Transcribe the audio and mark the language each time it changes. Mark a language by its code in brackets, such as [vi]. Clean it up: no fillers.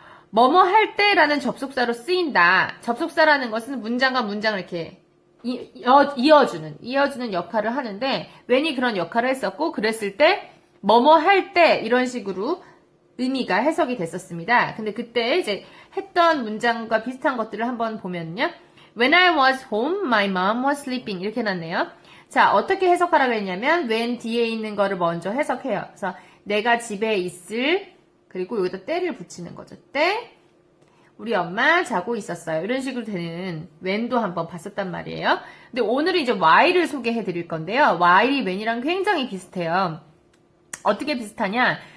[ko] 뭐뭐 할 때라는 접속사로 쓰인다. 접속사라는 것은 문장과 문장을 이렇게 이어주는 역할을 하는데 when이 그런 역할을 했었고 그랬을 때 뭐뭐 할 때 이런 식으로 의미가 해석이 됐었습니다. 근데 그때 이제 했던 문장과 비슷한 것들을 한번 보면요. [en] When I was home, my mom was sleeping [ko] 이렇게 해놨네요. 자, 어떻게 해석하라고 했냐면 when 뒤에 있는 거를 먼저 해석해요. 그래서 내가 집에 있을 그리고 여기다 때를 붙이는 거죠. 때 우리 엄마 자고 있었어요. 이런 식으로 되는 when도 한번 봤었단 말이에요. 근데 오늘은 이제 while을 소개해 드릴 건데요. while이 when이랑 굉장히 비슷해요. 어떻게 비슷하냐?